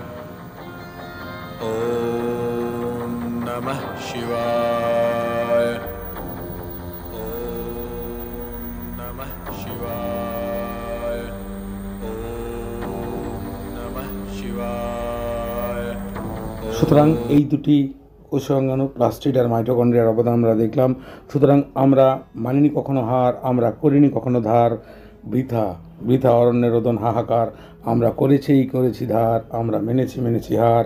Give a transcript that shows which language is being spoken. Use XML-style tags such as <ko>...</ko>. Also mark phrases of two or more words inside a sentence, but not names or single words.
<sa>ওম নমঃ শিবায়। ওম নমঃ শিবায়। ওম নমঃ শিবায়।</sa> <bn>সুতরাং এই দুটি কোষাঙ্গাণু, প্লাস্টিড আর মাইটোকন্ড্রিয়ার অবদান আমরা দেখলাম। সুতরাং আমরা মানিনি কখনো হার, আমরা করিনি কখনো ধার, বৃথা বৃথা অরণ্যে রোদন হাহাকার, আমরা করেছি ধার, আমরা মেনেছি হার।</bn>